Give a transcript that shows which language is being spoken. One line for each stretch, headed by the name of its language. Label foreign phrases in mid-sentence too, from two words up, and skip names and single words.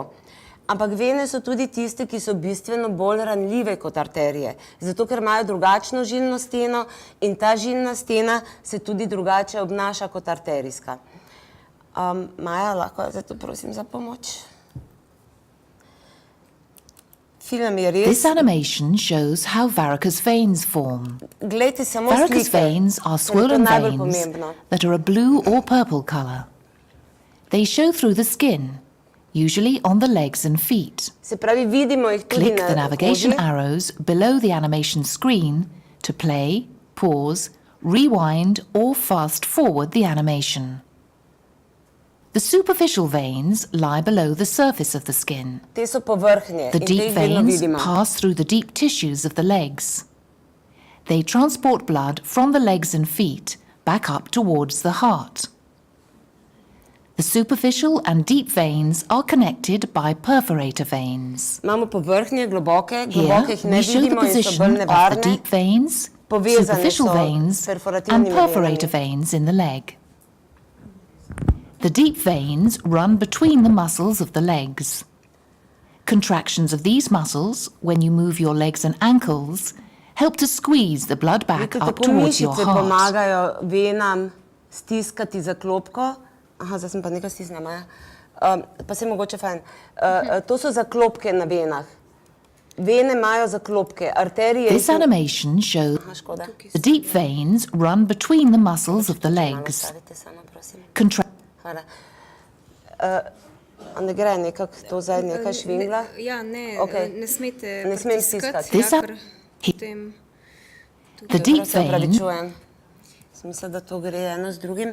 Slovenian: Ampak vene so tudi tiste, ki so bistveno bolj ranljive kot arterije, zato ker imajo drugačno žilno steno in ta žilna stena se tudi drugače obnaša kot arterijska. Maja, lahko zato prosim za pomoč. Film je res,
English: This animation shows how varicose veins form.
Slovenian: glejte samo
English: Varicose
Slovenian: slike,
English: veins are
Slovenian: ker je to
English: swollen
Slovenian: najbolj
English: veins
Slovenian: pomembno.
English: that are a blue or purple color. They show through the skin, usually on the legs and feet.
Slovenian: Se pravi, vidimo jih tudi
English: Click the
Slovenian: na
English: navigation
Slovenian: koži.
English: arrows below the animation screen to play, pause, rewind or fast forward the animation. The superficial veins lie below the surface of the skin.
Slovenian: Te so povrhnje
English: The
Slovenian: in te
English: deep
Slovenian: jih vedno
English: veins
Slovenian: vidimo.
English: pass through the deep tissues of the legs. They transport blood from the legs and feet back up towards the heart. The superficial and deep veins are connected by perforator veins.
Slovenian: Imamo povrhnje, globoke
English: Here
Slovenian: jih ne
English: we show the
Slovenian: vidimo in so bolj
English: position of the
Slovenian: nevarne.
English: deep veins,
Slovenian: Povezane
English: superficial
Slovenian: so
English: veins
Slovenian: s perforativnimi
English: and perforator
Slovenian: venami.
English: veins in the leg. The deep veins run between the muscles of the legs. Contractions of these muscles, when you move your legs and ankles, help to squeeze the blood back
Slovenian: Vidite,
English: up
Slovenian: tako
English: towards your
Slovenian: mišice
English: heart.
Slovenian: pomagajo venam stiskati zaklopko. Aha, zdaj sem pa nekaj stisnila, Maja. Pa se mogoče fajn. To so zaklopke na venah. Vene imajo zaklopke, arterije...
English: This animation shows
Slovenian: Aha, škoda.
English: the deep veins run between the muscles of the
Slovenian: Malo
English: legs.
Slovenian: stavite samo, prosim. Hvala. A ne gre nekako to zdaj nekaj švingla? Ja, ne, Okej. ne smete Ne smem pritiskati, stiskati.
English: This
Slovenian: ja,
English: up-
Slovenian: ker potem
English: The deep
Slovenian: Se
English: vein
Slovenian: opravičujem. Sem mislila, da to gre eno z drugim.